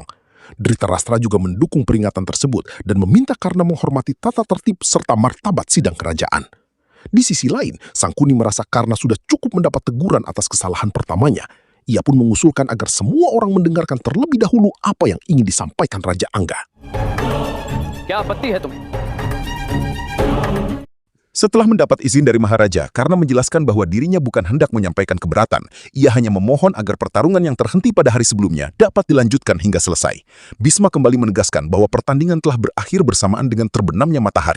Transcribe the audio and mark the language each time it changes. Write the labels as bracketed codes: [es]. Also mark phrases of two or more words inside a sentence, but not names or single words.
[id] Dhritarashtra juga mendukung peringatan tersebut dan meminta Karna menghormati tata tertib serta martabat sidang kerajaan. Di sisi lain, Sangkuni merasa Karna sudah cukup mendapat teguran atas kesalahan pertamanya. Ia pun mengusulkan agar semua orang mendengarkan terlebih dahulu apa yang ingin disampaikan Raja Angga. [hi] क्या आपत्ति है तुम्हें? [id] Setelah mendapat izin dari Maharaja, Karna menjelaskan bahwa dirinya bukan hendak menyampaikan keberatan. Ia hanya memohon agar pertarungan yang terhenti pada hari sebelumnya dapat dilanjutkan hingga selesai. Bhisma kembali menegaskan bahwa pertandingan telah berakhir bersamaan dengan terbenamnya matahari.